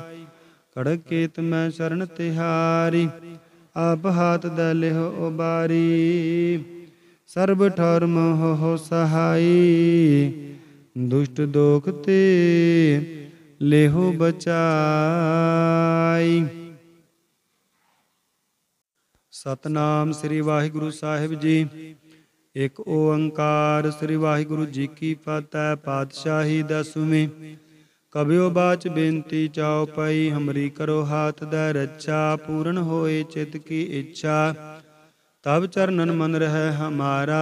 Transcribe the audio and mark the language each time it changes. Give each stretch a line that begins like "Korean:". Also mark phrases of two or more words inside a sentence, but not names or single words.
Punjabi: ਕੜਕ ਕੇਤ ਮੇਂ ਸ਼ਰਣ ਤਿਹਾਰੀ, ਆਪ ਹਾਥ ਦੈ ਲੇਹੁ ਉਬਾਰੀ। ਸਰਬ ਠੌਰ ਮੋਹਿ ਸਹਾਇ, ਦੁਸ਼ਟ ਦੋਖ ਤੇ ਲੇਹੁ ਬਚਾਈ। ਸਤਨਾਮ ਸ੍ਰੀ ਵਾਹਿਗੁਰੂ ਸਾਹਿਬ ਜੀ। ਇੱਕ ਓੰਕਾਰ ਸ੍ਰੀ ਵਾਹਿਗੁਰੂ ਜੀ ਕੀ ਫਤਿਹ। ਪਾਤਸ਼ਾਹੀ ਦਸਵੀਂ। ਕਬਿਓ ਬਾਚ ਬੇਨਤੀ ਚਾਉ ਪਈ, ਹਮਰੀ ਕਰੋ ਹਾਥ ਦੈ ਰੱਛਾ। ਪੂਰਨ ਹੋਏ ਚਿਤ ਕੀ ਇੱਛਾ, ਤਬ ਚਰਨਨ ਮਨ ਰਹਿ ਹਮਾਰਾ।